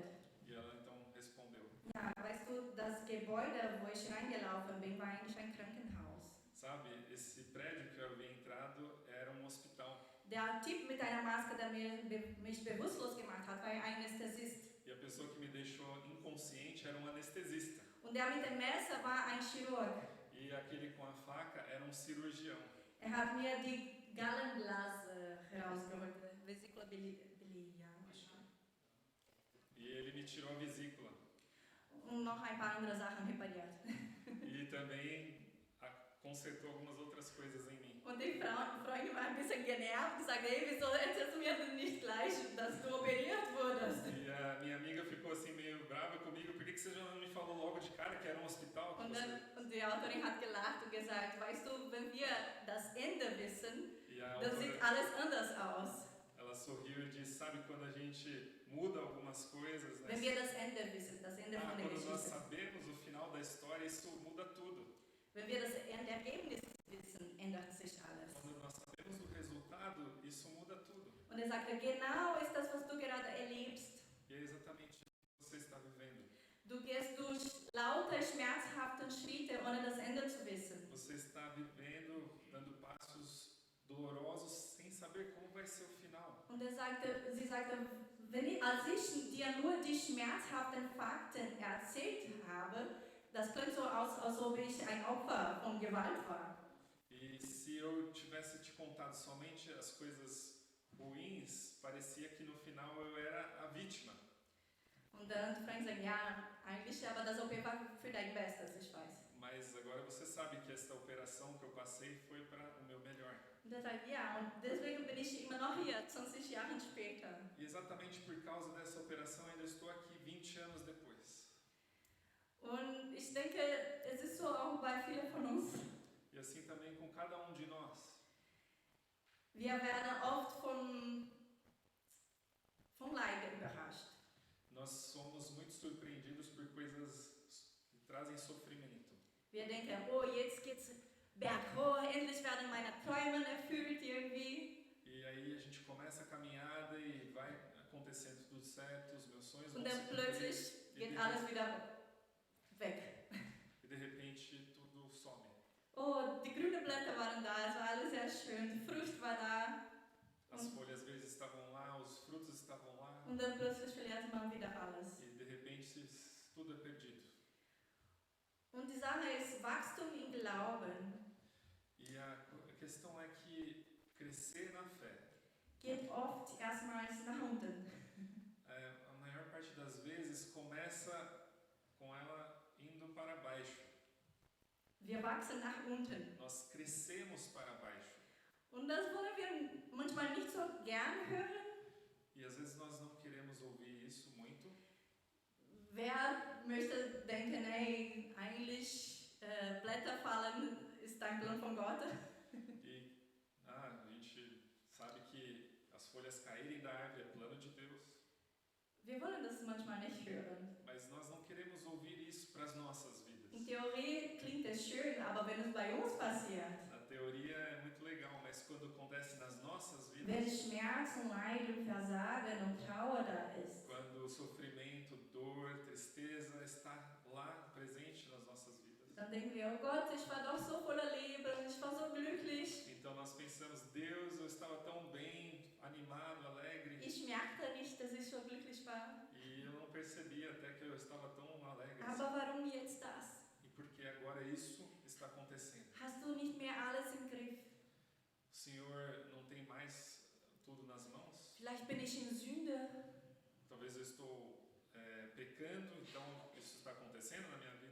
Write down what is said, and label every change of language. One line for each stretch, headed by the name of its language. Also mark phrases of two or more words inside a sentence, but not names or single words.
Portuguese: E ela então respondeu.
German: Ja, weißt du, das Gebäude, wo ich reingelaufen bin, war eigentlich ein Krankenhaus.
Portuguese: Sabe, esse prédio que eu havia entrado era hospital.
German: Der Typ mit einer Maske, der mich bewusstlos gemacht hat, war ein Anästhesist.
Portuguese: E a pessoa que me deixou inconsciente era anestesista.
German: Und der mit dem Messer war ein Chirurg.
Portuguese: E aquele com a faca era cirurgião.
German: Hat mir die Gallenblase herausgeholt,
Portuguese: Vesícula biliar. E ele me tirou a vesícula.
German: Und noch ein paar andere Sachen repariert.
Portuguese: E também consertou algumas outras coisas em mim.
German: Und die Freundin war ein bisschen genervt und sagte, hey, wieso erzählst du mir denn nicht gleich, dass du operiert wurdest?
Portuguese: E a minha amiga ficou assim meio brava comigo, por que você já não me falou logo de cara que era hospital?
German: Und die Autorin hat gelacht und gesagt, weißt du, wenn wir das Ende wissen, dann sieht alles anders aus.
Portuguese: Ela sorriu e disse, sabe quando a gente muda algumas coisas, né?
German: Wenn wir das Ende wissen, das Ende von der
Portuguese: quando nós
German: Geschichte.
Portuguese: sabemos o final da história, isso muda tudo.
German: Wenn wir das Ergebnis wissen, ändert sich alles.
Portuguese: Quando nós sabemos o resultado, isso muda tudo.
German: Und sagte, genau ist das, was du gerade erlebst.
Portuguese: E é exatamente isso que você está vivendo.
German: Du gehst durch laute, schmerzhafte Schritte, ohne das Ende zu wissen.
Portuguese: Você está vivendo, dando passos dolorosos, sem saber como vai ser o final.
German: Und sie sagte, als ich dir nur die schmerzhaften Fakten erzählt habe, das klingt so aus, als ob ich ein Opfer von Gewalt war.
Portuguese: E se eu tivesse te contado somente as coisas ruins, parecia que no final eu era a vítima.
German: Und dann die Freundin sagt, ja, eigentlich, aber das OP war für dein Bestes, ich weiß.
Portuguese: Mas agora você sabe que esta operação que eu passei foi para o meu melhor.
German: Und er sagt, ja, und deswegen bin ich immer noch hier, 20 Jahre später.
Portuguese: E exatamente por causa dessa operação ainda estou aqui 20 anos depois.
German: Und ich denke, es ist so auch bei vielen von uns.
Portuguese: E assim também com cada de nós.
German: Wir werden oft von Leid überrascht.
Portuguese: Nós somos muito surpreendidos por coisas que trazem sofrimento.
German: Wir denken, oh, jetzt geht's berghoch, endlich werden meine Träume erfüllt irgendwie.
Portuguese: E aí a gente começa a caminhada e vai acontecendo tudo certo, os meus sonhos
German: Und
Portuguese: vão
German: dann
Portuguese: se
German: plötzlich geht alles wieder weg.
Portuguese: E de repente tudo some.
German: Oh, die grünen Blätter waren da, es war alles sehr schön, die Frucht war da.
Portuguese: As folhas verdes estavam lá, os frutos estavam lá.
German: Und dann plötzlich verliert man wieder alles.
Portuguese: E de repente tudo é perdido.
German: Und die Sache ist, Wachstum im Glauben.
Portuguese: E a questão é que crescer na fé
German: Geht oft erstmals nach unten.
Portuguese: A maior parte das vezes começa com ela indo para baixo.
German: Wir wachsen nach unten.
Portuguese: Nós crescemos para baixo.
German: Und das wollen wir manchmal nicht so gern hören.
Portuguese: E às vezes nós não queremos ouvir isso muito.
German: Wer möchte denken, hey, eigentlich Blätter fallen ist ein Plan von Gott?
Portuguese: E a gente sabe que as folhas caírem da árvore é plano de Deus.
German: Wir wollen das manchmal nicht hören.
Portuguese: Mas nós não queremos ouvir isso para as nossas vidas.
German: In Theorie klingt es schön, aber wenn es bei uns passiert,
Portuguese: A teoria é muito legal, mas quando acontece nas nossas
German: wenn
Portuguese: vidas,
German: Schmerz und Leid und Versagen und Trauer da ist,
Portuguese: quando o sofrimento, dor, tristeza está lá presente nas nossas vidas,
German: dann denken wir, oh Gott, ich war doch so voller Leben, ich war so glücklich.
Portuguese: então nós pensamos, Deus, eu estava tão bem, animado, alegre,
German: Ich merkte nicht, dass ich so glücklich war.
Portuguese: e eu não percebi até que eu estava tão alegre.
German: Aber warum jetzt das?
Portuguese: E porque agora isso está acontecendo.
German: Hast du nicht mehr alles im Griff?
Portuguese: O Senhor não tem mais tudo nas mãos?
German: Vielleicht bin ich in Sünde.
Portuguese: Talvez eu estou pecando, então isso está acontecendo na minha vida.